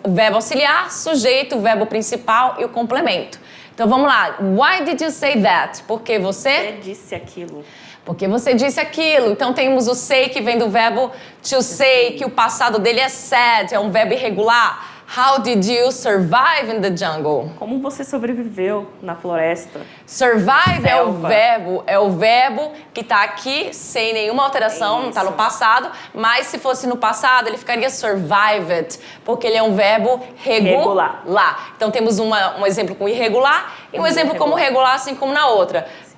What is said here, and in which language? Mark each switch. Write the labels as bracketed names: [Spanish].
[Portuguese] Verbo auxiliar, sujeito, verbo principal e o complemento. Então vamos lá. [English] Why did you say that? [Portuguese] Porque você disse aquilo. Porque você disse aquilo. Então temos o say, que vem do verbo to say, que o passado dele é said, é um verbo irregular. [English] How did you survive in the jungle? [Portuguese] Como você sobreviveu na floresta? Survive é o verbo que está aqui sem nenhuma alteração, não está no passado, mas se fosse no passado ele ficaria survived, porque ele é um verbo regular. Então temos um exemplo com irregular e um exemplo como regular, assim como na outra.